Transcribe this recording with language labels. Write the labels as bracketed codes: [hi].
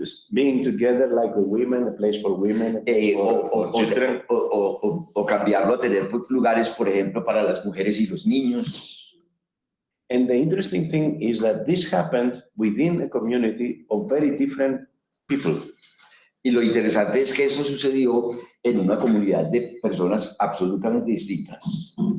[en] Being together like the women, a place for women, a place for children. [es] O cambiarlo a tener lugares, por ejemplo, para las mujeres y los niños. [en] And the interesting thing is that this happened within a community of very different people. [es] Y lo interesante es que eso sucedió en una comunidad de personas absolutamente distintas.